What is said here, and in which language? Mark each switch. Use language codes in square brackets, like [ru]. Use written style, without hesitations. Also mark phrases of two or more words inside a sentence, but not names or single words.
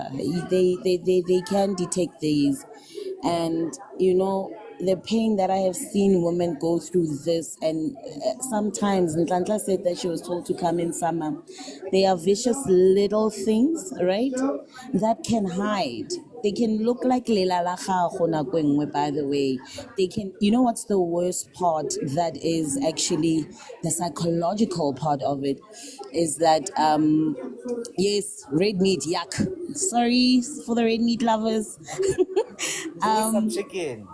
[en] They can detect these. And the pain that I have seen women go through this, and sometimes Ntlantla said that she was told to come in summer. They are vicious little things, right? That can hide. They can look like [tn] lela la gago nako e nngwe, [en] by the way. They can, what's the worst part that is actually the psychological part of it is that, yes, red meat, yuck. Sorry for the red meat lovers. Give me some chicken.